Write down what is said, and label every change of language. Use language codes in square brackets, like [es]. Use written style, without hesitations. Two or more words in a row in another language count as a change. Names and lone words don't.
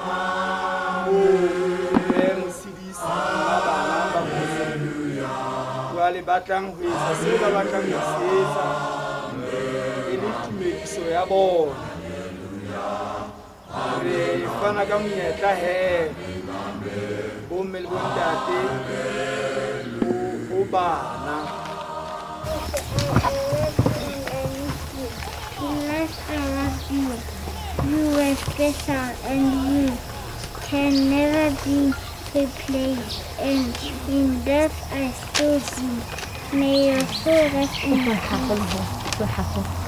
[st] mosidisi ba bana ba mose jwale batlang ho etsa seo ba batlang ho se etsa e le tumediso ya bona re fana ka monyetla he bomme le bontate ho bana [en] You were special and you can never be replaced, and in death I still see. May your soul rest in peace.